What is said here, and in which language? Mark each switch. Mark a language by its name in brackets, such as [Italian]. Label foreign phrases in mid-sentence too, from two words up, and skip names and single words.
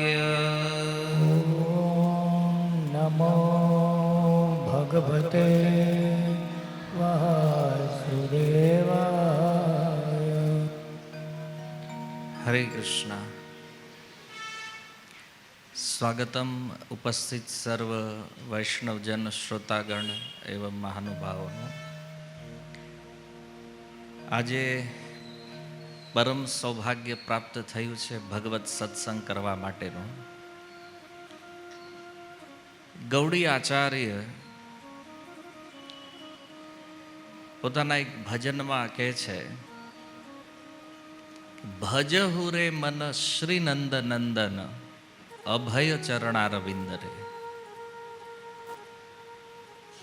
[Sanskrit] ॐ नमो भगवते वासुदेवाय हरे कृष्ण। [Hindi] स्वागतम उपस्थित सर्व वैष्णवजन श्रोतागण एवं महानुभावों। [Gujarati] આજે પરમ સૌભાગ્ય પ્રાપ્ત થયું છે ભગવત સત્સંગ કરવા માટેનું. ગૌડી આચાર્ય પોતાના એક ભજનમાં કહે છે, [Bangla] ভজহুঁ রে মন শ্রী নন্দ নন্দন অভয় চরণারবিন্দ রে.